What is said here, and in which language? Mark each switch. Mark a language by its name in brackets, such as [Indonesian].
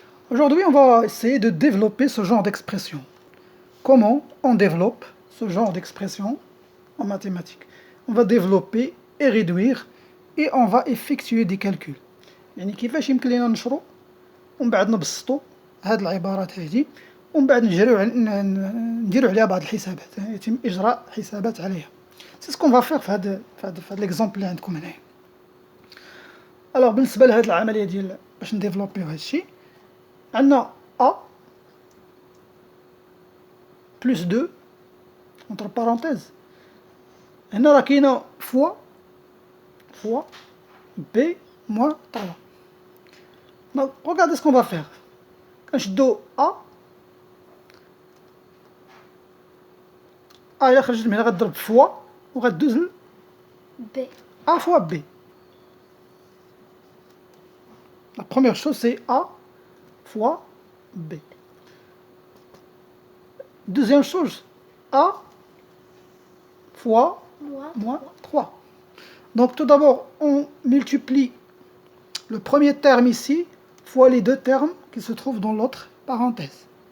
[French] Aujourd'hui, on va essayer de développer ce genre d'expression. Comment on développe ce genre d'expression en mathématiques? On va développer et réduire et on va effectuer des calculs. [Arabic] يعني كيفاش يمكن لنا نشرو ومن بعد نبسطو هاد العبارات هذه ومن بعد نديرو عليها بعض الحسابات، يتم إجراء حسابات عليها. [French] سي سكون فا فيغ [Arabic] في هاد ليكزومبل اللي عندكم هنايا. الوغ بالنسبة لهاد العملية ديال باش نديفلوبيو هادشي، عندنا [French] A plus 2 entre parenthèses. [Arabic] هنا راه كاينة [French] fois B moins 3. Donc regardez ce qu'on va faire. [Arabic] كنشدو A إلا خرجت من هنا غتضرب fois وغدوز ل [French] B. A fois B. La première chose c'est A fois B. Deuxième chose, A fois moins 3. Donc tout d'abord, on multiplie le premier terme ici fois les deux termes qui se trouvent dans l'autre parenthèse.